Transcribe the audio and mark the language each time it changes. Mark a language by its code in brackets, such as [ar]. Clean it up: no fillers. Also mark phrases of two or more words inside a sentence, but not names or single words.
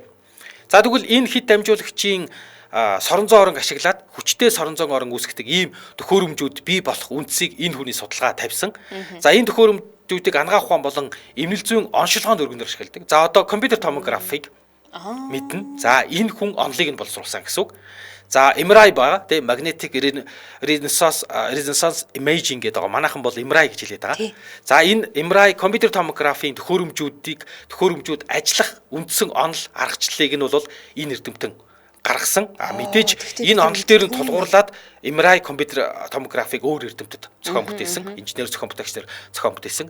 [mn] За тэгвэл энэ хэд дамжуулагчийн соронзон орон ашиглаад хүчтэй соронзон орон үүсгдэг ийм төхөөрөмжүүд бий болох үндсийг энэ хүний судалгаа тавьсан. За энэ зүйдийг ангаах ухаан болон эмнэл зүйн оншилгоонд өргөнөөр ашигладаг. За одоо компьютер томографыг мэднэ. За энэ хүн онолыг нь боловсруулсан гэсэн үг. За MRI байгаа тийм [en] magnetic resonance imaging [mn] гэдэг байгаа. Манайхан бол MRI гэж хэлээд байгаа. За энэ MRI компьютер томографийн төхөөрөмжүүд ажиллах үндсэн онол аргачлалыг нь бол энэ эрдэмтэн гаргасан. Мэдээж энэ онол дээр нь тулгуурлаад MRI компьютер томографыг өөр эрдэмтэд зохион бүтээсэн, инженер зохион бүтээгчдэр зохион бүтээсэн.